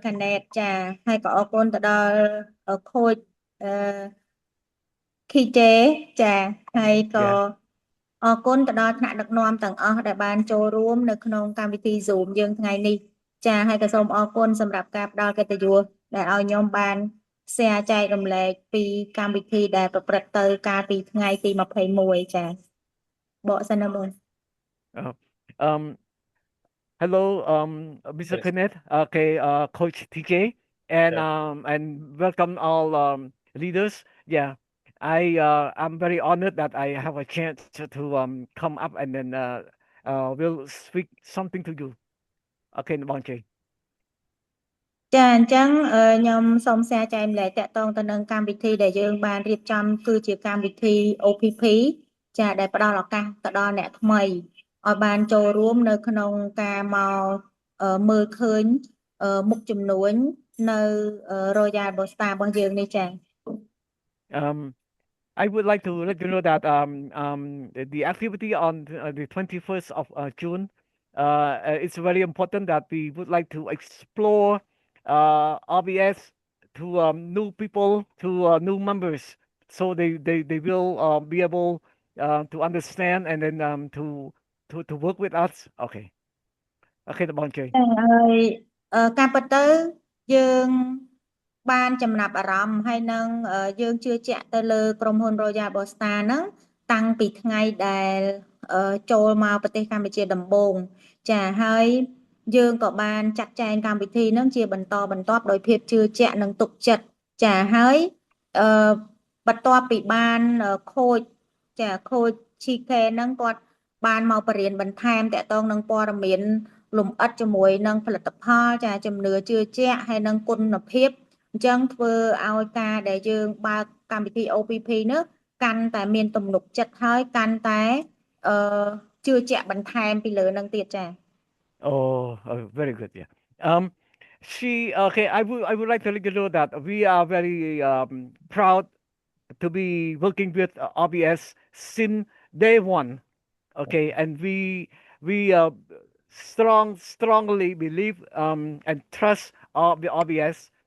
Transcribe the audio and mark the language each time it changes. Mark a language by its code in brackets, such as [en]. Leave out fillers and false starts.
[km] Kenneth ចាហើយក៏អរគុណទៅដល់ Coach KJ ចាហើយក៏អរគុណទៅដល់ថ្នាក់ដឹកនាំទាំងអស់ដែលបានចូលរួមនៅក្នុងកម្មវិធី Zoom យើងថ្ងៃនេះចាហើយក៏សូមអរគុណសម្រាប់ការផ្ដល់កិត្តិយសដែលឲ្យខ្ញុំបាន share ចែករំលែកពីកម្មវិធីដែលប្រព្រឹត្តទៅកាលពីថ្ងៃទី21ចាបកសិនណាបង [en] Hello Mr. Kenneth. Okay, Coach TJ. and welcome all leaders. Yeah, I'm very honored that I have a chance to come up and then will speak something to you. Okay, បងជ័យ [km] ចាអញ្ចឹងខ្ញុំសូមសារចែកម្លែកតកតងទៅនឹងកម្មវិធីដែលយើងបានរៀបចំគឺជាកម្មវិធី OPP ចាដែលផ្ដល់ឱកាសទៅដល់អ្នកថ្មីឲ្យបានចូលរួមនៅក្នុងការមកមើលឃើញមុខជំនួញនៅ Royal Bosta របស់យើងនេះចា [en] I would like to let you know that the activity on the 21st of June it's very important that we would like to explore RBS to new people, to new members, so they will be able to understand and then to work with us. Okay. Okay, បងជ័យ [km] ហើយការពិតទៅយើងបានចំណាប់អារម្មណ៍ហើយនឹងយើងជឿជាក់ទៅលើក្រុមហ៊ុន Royal Bosta ហ្នឹងតាំងពីថ្ងៃដែលចូលមកប្រទេសកម្ពុជាដំបូងចាហើយយើងក៏បានចាត់ចែងកម្មវិធីហ្នឹងជាបន្តបន្ទាប់ដោយភាពជឿជាក់និងទុកចិត្តចាហើយ បន្ទាប់ពីបានខូចចាខូច CK ហ្នឹងគាត់បានមកបរៀនបន្ថែមតកតងនឹងព័ត៌មានលំអិតជាមួយនឹងផលិតផលចាជំនឿជឿជាក់ហើយនឹងគុណភាពអញ្ចឹងធ្វើឲ្យការដែលយើងបើកកម្មវិធី OPP នេះកាន់តែមានទំនុកចិត្តហើយកាន់តែជឿជាក់បន្ថែមពីលើនឹងទៀតចា [en] Oh, very good. Yeah. Okay. I would like to let you know that we are very proud to be working with RBS since day one. Okay, and we strongly believe and trust the RBS.